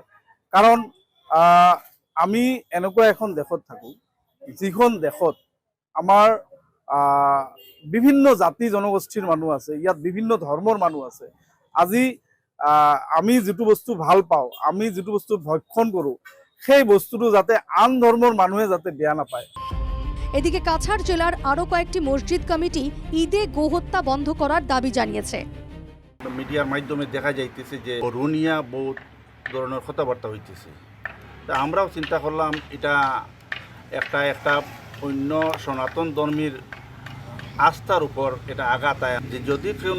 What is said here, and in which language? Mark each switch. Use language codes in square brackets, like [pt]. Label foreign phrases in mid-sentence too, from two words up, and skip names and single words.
[as] কাৰণ আমি এনেকুৱা এখন দেশত থাকোঁ, যিখন দেশত আমাৰ বিভিন্ন জাতি জনগোষ্ঠীৰ মানুহ আছে, ইয়াত বিভিন্ন ধৰ্মৰ মানুহ আছে। আজি আমি যিটো বস্তু ভাল পাওঁ, আমি যিটো বস্তু ভক্ষণ কৰোঁ, সেই বস্তুটো যাতে আন ধৰ্মৰ মানুহে যাতে বেয়া নাপায়। [bn] এদিকে কাছাড় জেলার আরও কয়েকটি মসজিদ কমিটি ঈদে গোহত্যা বন্ধ করার দাবি জানিয়েছে। মিডিয়ার মাধ্যমে দেখা যাইতেছে যে রুনিয়া বহুত ধরনের কথাবার্তা হইতেছে। তা আমরাও চিন্তা করলাম এটা একটা অন্য সনাতন ধর্মের আস্থার উপর এটা আঘাত আয়, যে যদি কোনো